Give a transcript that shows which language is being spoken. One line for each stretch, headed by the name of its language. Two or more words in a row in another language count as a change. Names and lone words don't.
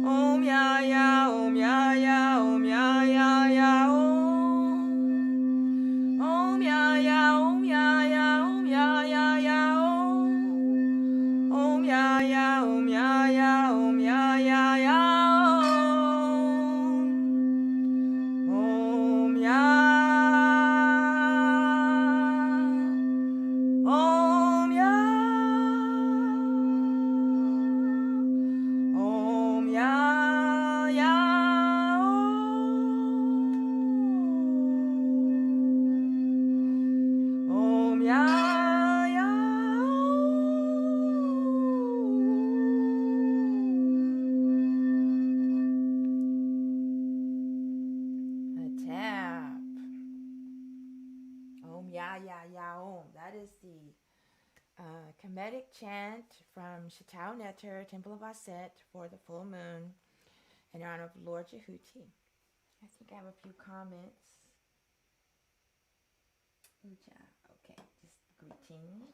English: Om ya ya, Om ya ya, Om ya ya ya, Om. Om ya ya, Om ya ya, Om ya ya ya, Om. Om ya ya, Om ya ya, Om ya ya ya, Om. Om ya. Om ya. Om ya ya. Om ya ya. Hotep. Om ya ya ya, Om. That is the Kemetic chant from Shatau Neter, Temple of Aset, for the full moon in honor of Lord Jehuti. I think I have a few comments. Uja. Okay, just greetings.